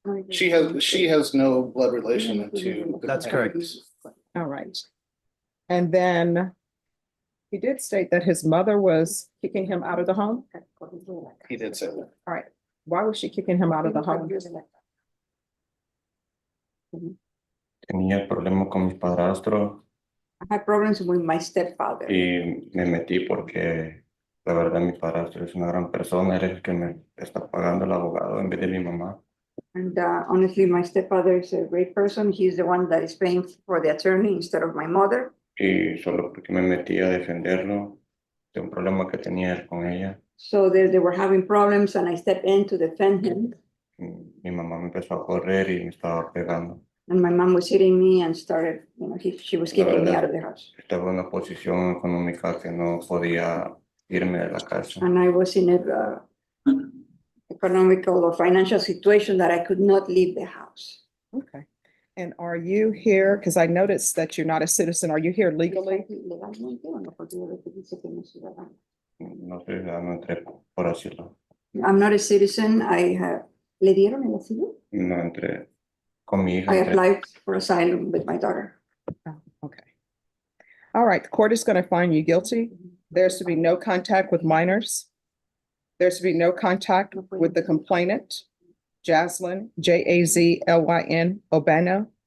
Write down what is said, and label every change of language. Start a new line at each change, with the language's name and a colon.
English: She has no blood relation to. the That's correct. parents. All right. And then he did state that his mother was kicking him out of the home. He did say that. All right. Why was she kicking him out of the home?
Spanish: Tenía problemas con mi padrastro
English: I had problems with my stepfather.
Spanish: y me metí porque la verdad mi padrastro es una gran persona, él es el que me está pagando el abogado en vez de mi mamá.
English: And honestly, my stepfather is a great person. He's the one that is paying for the attorney instead of my mother.
Spanish: Y solo porque me metí a defenderlo de un problema que tenía él con ella,
English: So they were having problems and I stepped in to defend him.
Spanish: mi mamá me empezó a correr y me estaba pegando.
English: And my mom was hitting me and started, she was kicking me out of the house.
Spanish: Estaba en una posición económica que no podía irme de la casa.
English: And I was in a economical or financial situation that I could not leave the house. Okay. And are you here, because I noticed that you're not a citizen, are you here legally?
Spanish: No soy ciudadano, entré por asilo.
English: I'm not a citizen. I have,
Spanish: ¿le dieron el asilo? No entré con mi hija.
English: I
Spanish: entré.
English: applied for asylum with my daughter. Oh, okay. All right, the court is going to find you guilty. There's to be no contact with minors. There's to be no contact with the complainant, Jaslyn, Jazlyn Obano.